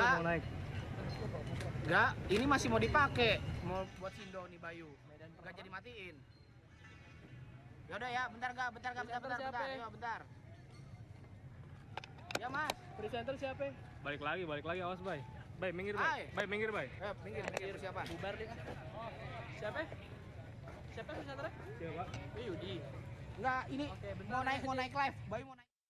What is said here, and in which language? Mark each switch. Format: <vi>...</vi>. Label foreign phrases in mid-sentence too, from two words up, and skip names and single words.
<id>Nggak. mau naik. Enggak, ini masih mau dipakai. Mau buat Sindo nih Bayu. Enggak jadi matiin. Yaudah ya, bentar. Ayo, bentar. Ya Mas. Presenter siapa? Balik lagi, awas Bay. Bay, minggir Bay. Bay, minggir Bay. Minggir siapa? Bubar deh. Siapa? Siapa presenternya? Siapa? Yudi. Enggak, ini Oke, bentar. mau naik live. Bayu mau naik.</id>